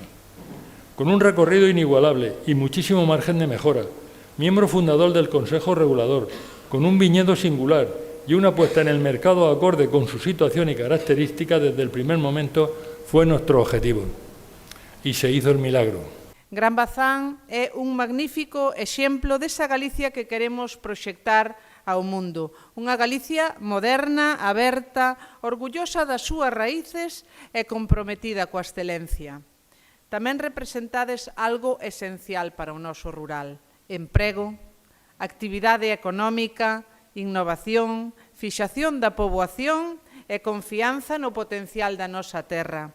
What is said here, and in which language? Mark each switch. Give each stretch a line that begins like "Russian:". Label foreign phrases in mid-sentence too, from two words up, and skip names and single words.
Spanish: Con un recorrido inigualable y muchísimo margen de mejora, miembro fundador del Consejo Regulador, con un viñedo singular y una puesta en el mercado acorde con su situación y características desde el primer momento, fue nuestro objetivo. Y se hizo el milagro.
Galician: Gran Bazán é un magnífico exemplo desa Galicia que queremos proxectar ao mundo. Unha Galicia moderna, aberta, orgullosa das súas raíces e comprometida coa excelencia. Tamén representades algo esencial para o noso rural: emprego, actividade económica, innovación, fixación da poboación e confianza no potencial da nosa terra.